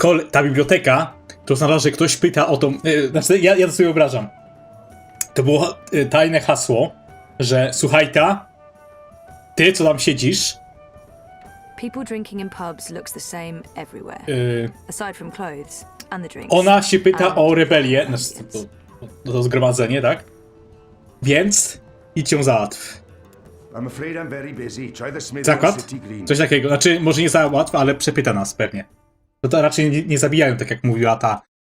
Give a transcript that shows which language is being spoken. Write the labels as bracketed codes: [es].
[pl] Ta biblioteka, to oznacza, że ktoś pyta o tą... Znaczy, ja to sobie wyobrażam. To było tajne hasło, że słuchaj ty co tam siedzisz... [en] People drinking in pubs looks the same everywhere. Aside from clothes and the drinks. [pl] Ona się pyta o rebelię, znaczy to zgromadzenie, tak? Więc idź ją załatw. [en] I'm afraid I'm very busy. Try the smithy [pl] Zakład? [en] City Green. [pl] Coś takiego. Znaczy, może nie załatw, ale przepyta nas pewnie. To raczej nie zabijają, tak jak mówiła ta